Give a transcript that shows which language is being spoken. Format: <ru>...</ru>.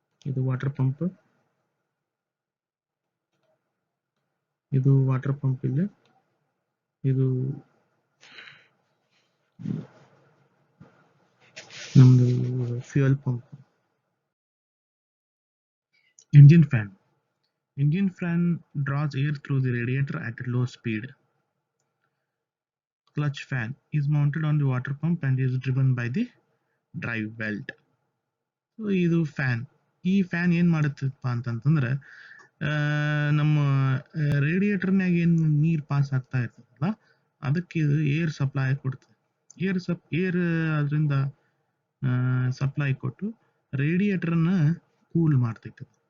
<kn>ಇದು water pump, ಇದು water pump ಇಲ್ಲ, ಇದು ನಮ್ಮದು fuel pump.</kn> <en>Engine fan. Engine fan draws air through the radiator at a low speed. Clutch fan is mounted on the water pump and is driven by the drive belt.</en> <kn>So ಇದು fan. ಈ fan ಏನು ಮಾಡುತ್ತಪ್ಪ ಅಂತಂತಂದ್ರೆ ನಮ್ಮ ರೇಡಿಯೇಟರ್ನಾಗ ಏನು ನೀರು pass ಆಗ್ತಾ ಇರ್ತದಲ್ಲ, ಅದಕ್ಕೆ ಇದು ಏರ್ ಸಪ್ಲೈ ಕೊಡ್ತದೆ. ಏರ್ ಅದರಿಂದ ಸಪ್ಲೈ ಕೊಟ್ಟು ರೇಡಿಯೇಟರ್ನ ಕೂಲ್ ಮಾಡ್ತೈತೆ.</kn>